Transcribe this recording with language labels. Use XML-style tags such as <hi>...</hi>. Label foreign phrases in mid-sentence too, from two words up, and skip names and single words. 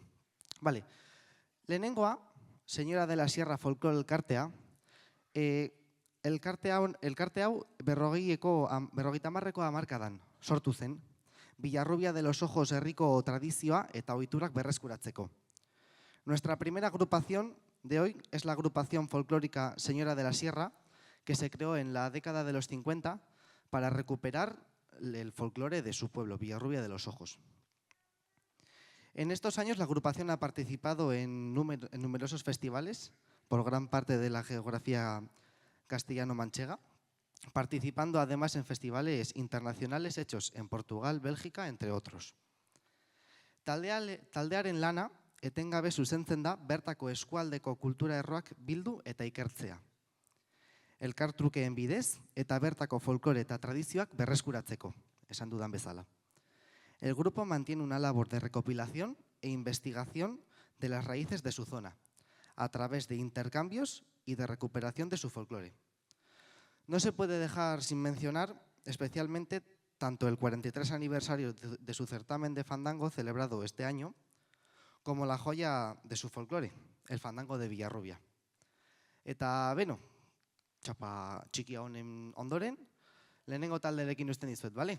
<eu>Vale. Lehenengoa, Señora de la Sierra Folklore Elkartea, elkarte hau 50. hamarkadan sortu zen, Villarrubia de los Ojos herriko tradizioa eta ohiturak berreskuratzeko.</eu> <es>Nuestra primera agrupación de hoy es la agrupación folclórica Señora de la Sierra, que se creó en la década de los 50 para recuperar el folclore de su pueblo, Villarrubia de los Ojos. En estos años la agrupación ha participado en numerosos festivales por gran parte de la geografía castellano-manchega, participando además en festivales internacionales hechos en Portugal, Bélgica, entre otros.</es> <eu>Taldearen lana etengabe zuzentzen da bertako eskualdeko kultura erroak bildu eta ikertzea. Elkartrukeen bidez eta bertako folklore eta tradizioak berreskuratzeko, esan dudan bezala.</eu> <es>El grupo mantiene una labor de recopilación e investigación de las raíces de su zona, a través de intercambios y de recuperación de su folclore. No se puede dejar sin mencionar especialmente tanto el 43 aniversario de su certamen de fandango celebrado este año, como la joya de su folclore, el fandango de Villarrubia.</es> <eu>Eta beno, txapa txikia honen ondoren, lehenengo talderekin usten dizuet, bale?</eu>